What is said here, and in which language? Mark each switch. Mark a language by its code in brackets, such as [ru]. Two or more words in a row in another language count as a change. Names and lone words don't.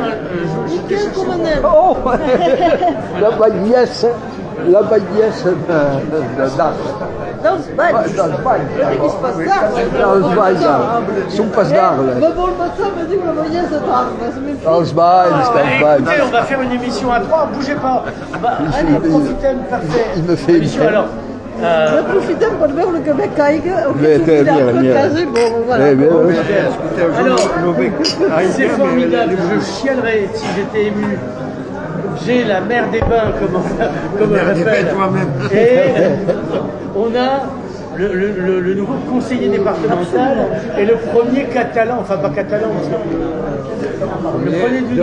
[fr] Oh la bagnesse d'Arc. Dans on va faire une émission à 3, bougez pas. Allez, profitez, parfait. Il me fait émission. Alors, [ca] Aprofitem per veure que bé caiga, o Bé, que té, sortirà mira, per mira. casa i bon, voilà. [fr] Alors, c'est formidable, je chialerais si j'étais ému. J'ai la mer des bains, comme on l'appelle. Et on a le nouveau conseiller départemental et le premier catalan, enfin pas catalan, le premier du